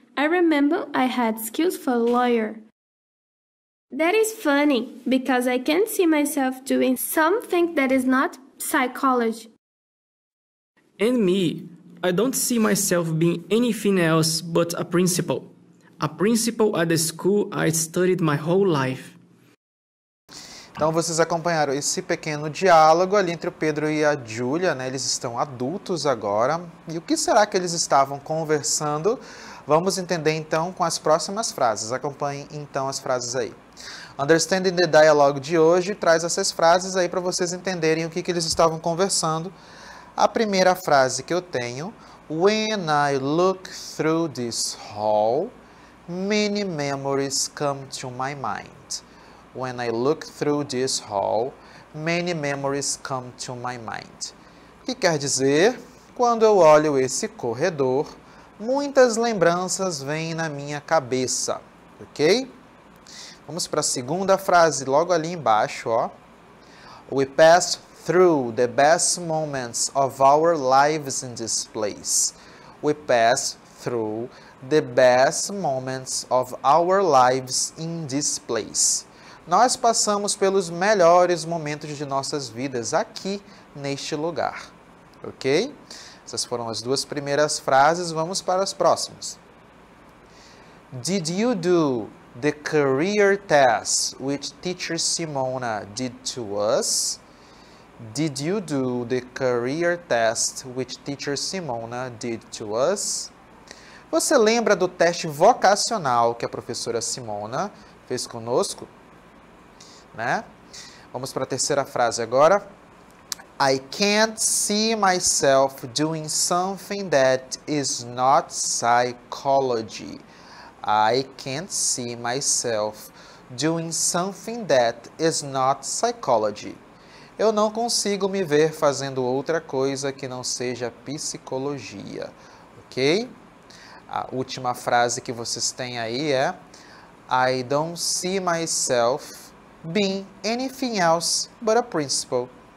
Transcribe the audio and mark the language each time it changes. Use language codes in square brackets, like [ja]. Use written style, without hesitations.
[en] I remember I had skills for a lawyer. That is funny because I can't see myself doing something that is not psychology. And me, I don't see myself being anything else but a principal. A principal at the school I studied my whole life. [pt] Então vocês acompanharam esse pequeno diálogo ali entre o Pedro e a Júlia, né? Eles estão adultos agora. E o que será que eles estavam conversando? Vamos entender então com as próximas frases. Acompanhem então as frases aí. Understanding the Dialogue de hoje traz essas frases aí para vocês entenderem o que eles estavam conversando. A primeira frase que eu tenho: [en] When I look through this hall, many memories come to my mind. When I look through this hall, many memories come to my mind. [pt] O que quer dizer? Quando eu olho esse corredor, muitas lembranças vêm na minha cabeça, ok? Vamos para a segunda frase, logo ali embaixo, ó. [en] We passed through the best moments of our lives in this place. We passed through the best moments of our lives in this place. [pt] Nós passamos pelos melhores momentos de nossas vidas aqui neste lugar, ok? Essas foram as duas primeiras frases, vamos para as próximas. [en] Did you do the career test which teacher Simona did to us? Did you do the career test which teacher Simona did to us? [pt] Você lembra do teste vocacional que a professora Simona fez conosco? Né? Vamos para a terceira frase agora. [en] I can't see myself doing something that is not psychology. I can't see myself doing something that is not psychology. [pt] Eu não consigo me ver fazendo outra coisa que não seja psicologia, ok? A última frase que vocês têm aí é [en] I don't see myself being anything else but a principal.